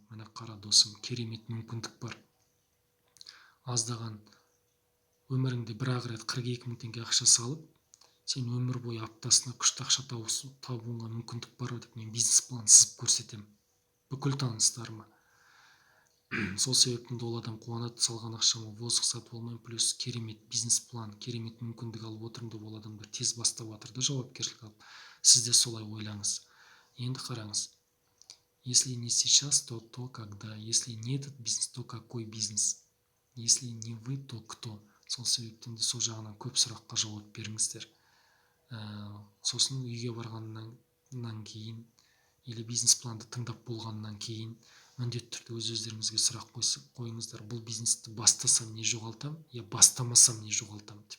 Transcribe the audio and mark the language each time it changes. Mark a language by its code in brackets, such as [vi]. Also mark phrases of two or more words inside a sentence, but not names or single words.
[kk] Міне қара досым, керемет мүмкіндік бар. Аздаған өміріңде бір-ақ рет 42 мың теңге ақша салып, сен өмір бойы аптасына күшті ақша табуыңа мүмкіндік бар деп мен бизнес план сызып көрсетемін. Бүкіл таныстарыма. Сол себептен ол адам қуанады, салған ақшама озық сатып алмаймын, плюс керемет бизнес план, керемет мүмкіндік алып отырмын деп ол адамдар тез бастап жатыр да, жауапкершілік алып. Сіз де солай ойлаңыз. Енді қараңыз. [ru] Если не сейчас, то когда. Если не этот бизнес, то какой бизнес? Если не вы, то кто? [kk] Сол себептен де сол жағынан көп сұраққа жауап беріңіздер. Сосын үйге барғаннан кейін или бизнес планды тыңдап болғаннан кейін міндетті түрде өз-өздеріңізге сұрақ қойыңыздар. Бұл бизнесті бастасам не жоғалтам, я бастамасам не жоғалтам деп.